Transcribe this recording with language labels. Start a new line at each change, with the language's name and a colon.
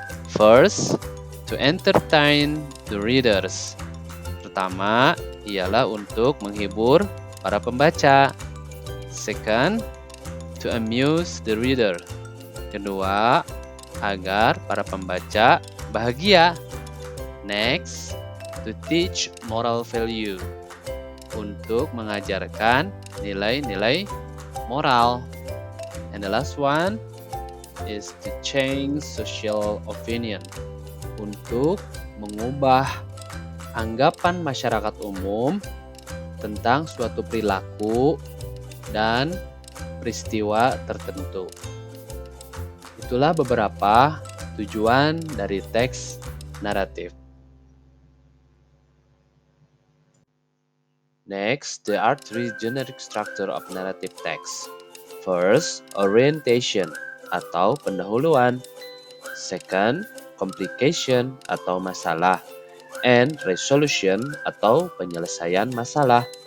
English: First, to entertain the readers.
Indonesian: Pertama, ialah untuk menghibur para pembaca.
English: Second, to amuse the reader.
Indonesian: Kedua, agar para pembaca bahagia.
English: Next, to teach moral value.
Indonesian: Untuk mengajarkan nilai-nilai moral.
English: And the last one is to change social opinion.
Indonesian: Untuk mengubah anggapan masyarakat umum tentang suatu perilaku dan peristiwa tertentu. Itulah beberapa tujuan dari teks naratif.
English: Next, there are three generic structure of narrative text. First, orientation
Indonesian: atau pendahuluan.
English: Second, complication
Indonesian: atau masalah.
English: And resolution
Indonesian: atau penyelesaian masalah.